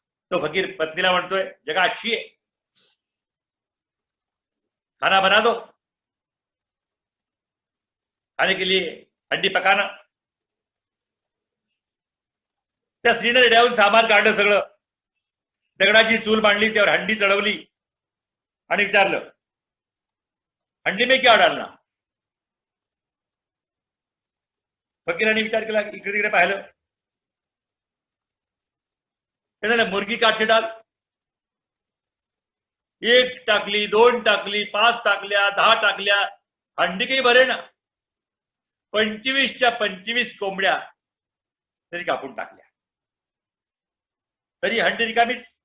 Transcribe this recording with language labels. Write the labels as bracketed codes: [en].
[mr] तो फकीर पत्नीला म्हणतोय, [hi] जगह अच्छी है, खाना बना दो, खाने के लिए हंडी पकाना. [mr] त्या स्त्रीने रेड्याहून सामान काढलं सगळं, दगडाची चूल मांडली, त्यावर हंडी चढवली आणि विचारलं, [hi] हंडी में क्या डालना? [mr] फकीराने विचार केला, इकडे तिकडे पाहिलं. त्याला [hi] मुर्गी काट के डाल. [mr] 1 टाकली, 2 टाकली, 5 टाकल्या, 10 टाकल्या, हंडी काही भरे ना. 25च्या 25 कोंबड्या तरी कापून टाकल्या, तरी हंडी रिकामीच.